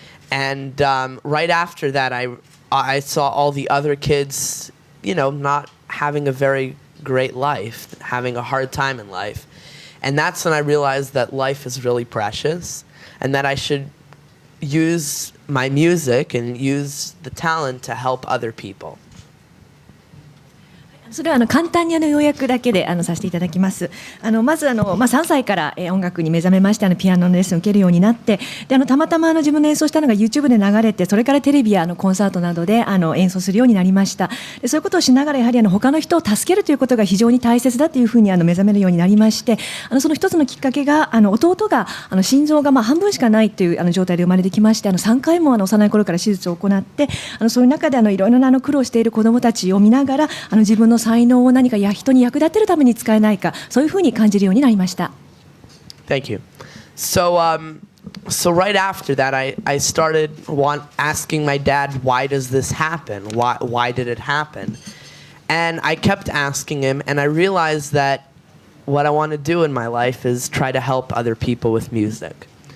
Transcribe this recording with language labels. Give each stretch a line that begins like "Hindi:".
English: And right after that, I saw all the other kids, not having a very great life, having a hard time in life. And that's when I realized that life is really precious, and that I should use my music and use the talent to help other people.
Japanese: それは簡単に要約だけでさせていただきます。まず3歳から音楽に目覚めましてピアノのレッスンを受けるようになってでたまたま自分の演奏したのが YouTube で流れてそれからテレビやコンサートなどで演奏するようになりました。でそういうことをしながらやはり他の人を助けるということが非常に大切だというふうに目覚めるようになりましてその一つのきっかけが弟が心臓が半分しかないという状態で生まれてきまして3回も幼い頃から手術を行ってそういう中でいろいろな苦労している子どもたちを見ながら自分の才能を何か人に役立てるために使えないかそういうふうに感じるようになりました。
English: Thank you. So so right after that, I started asking my dad, why does this happen? Why did it happen? And I kept asking him, and I realized that what I want to do in my life is try to help other people with music.